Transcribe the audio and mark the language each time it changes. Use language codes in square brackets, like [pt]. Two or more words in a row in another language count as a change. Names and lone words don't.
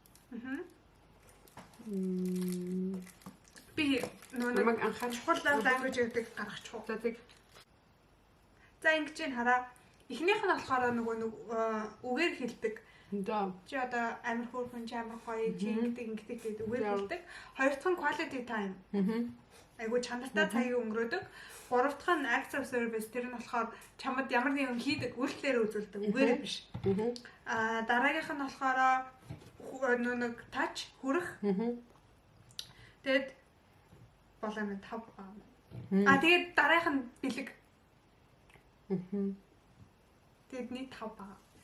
[mn] Би нөгөө анхаарч чухал language гэдэг гаргачих уу. За ингэж ин хараа. Эхнийх нь болохоор нөгөө үгээр хэлдэг. Чи одоо амар хөөрхөн чи амар гоё чи ингэдэг гэдэг үгээр хэлдэг. Хоёр дахь нь [en] quality time. [mn] Айгу чанартай цагийг өнгөрөөдөг. Гурав дахь нь [en] acts of service [mn] тэр нь болохоор чамд ямар нэгэн хийдэг үйлдэлээр үзүүлдэг үгээрээ биш. Дараагийнх нь болохоор нэг touch хүрэх. Тэгэд болоо минь 5 байгаа. Тэгээд дараагийнх нь бэлэг. Тэгэд нэг 5 байгаа.